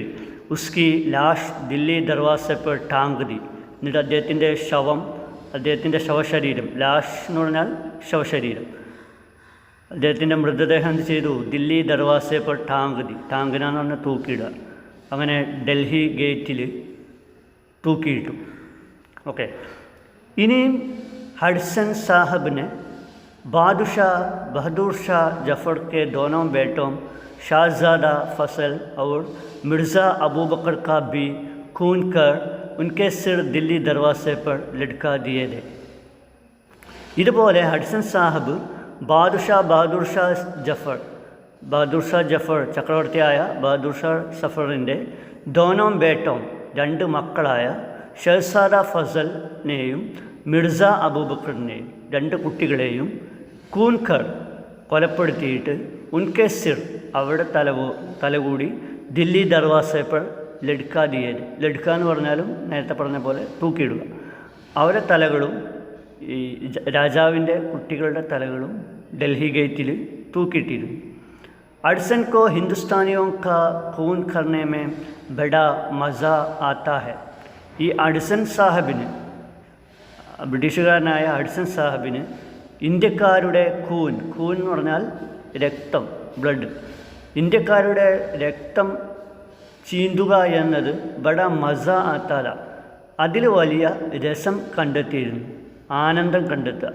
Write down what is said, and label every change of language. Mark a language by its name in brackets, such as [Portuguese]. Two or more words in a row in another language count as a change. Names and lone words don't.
[Hindi] उसकी लाश दिल्ली दरवाज़े पर टांग दी, [Malayalam] എന്നിട്ട് അദ്ദേഹത്തിൻ്റെ ശവശരീരം, ലാഷ് എന്ന് പറഞ്ഞാൽ ശവശരീരം, അദ്ദേഹത്തിൻ്റെ മൃതദേഹം എന്ത് ചെയ്തു, [Hindi] दिल्ली दरवाज़े पर टांग दी, [Malayalam] ടാങ്കിനാന്ന് പറഞ്ഞാൽ തൂക്കിയിടുക, അങ്ങനെ ഡൽഹി ഗേറ്റിൽ തൂക്കിയിട്ടു. ഓക്കെ. [Hindi] ഇനിയും हडसन साहब ने बहादुर शाह जफ़र के दोनों बेटों शाहज़ादा फसल और मिर्ज़ा अबू बकर का भी खून कर उनके सिर दिल्ली दरवाजे पर लटका दिए थे. [Malayalam] ഇതുപോലെ ഹഡ്സൺ സാഹബ് ബഹാദുർ ഷാ ജഫർ ചക്രവർത്തിയായ ബഹാദുർ ഷാ സഫറിൻ്റെ ദോനോം ബേട്ടോം രണ്ട് മക്കളായ ഷഹസാദ ഫസലിനെയും മിർസ അബൂബക്കറിനെയും രണ്ട് കുട്ടികളെയും കൂൻകർ കൊലപ്പെടുത്തിയിട്ട് [Hindi] उनके सिर [Malayalam] അവരുടെ തലകൂടി [Hindi] दिल्ली दरवाज़े पर लटका दिए थे, [Malayalam] ലഡ്ക എന്ന് പറഞ്ഞാലും നേരത്തെ പറഞ്ഞ പോലെ തൂക്കിയിടുക, അവരുടെ തലകളും ഈ രാജാവിൻ്റെ കുട്ടികളുടെ തലകളും ഡൽഹി ഗേറ്റിൽ തൂക്കിയിട്ടിരുന്നു. [Hindi] अडसन को हिंदुस्तानियों का खून करने में बड़ा मज़ा आता है. [Malayalam] ഈ അഡ്സൺ സാഹിബിന്, ബ്രിട്ടീഷുകാരനായ അഡ്സൺ സാഹിബിന് ഇന്ത്യക്കാരുടെ കൂൻ എന്ന് പറഞ്ഞാൽ രക്തം, ബ്ലഡ്, ഇന്ത്യക്കാരുടെ രക്തം ചീന്തുക എന്നത് [Hindi] बड़ा मज़ा आता था, [Malayalam] അതിൽ വലിയ രസം കണ്ടെത്തിയിരുന്നു, ആനന്ദം കണ്ടെത്തുക.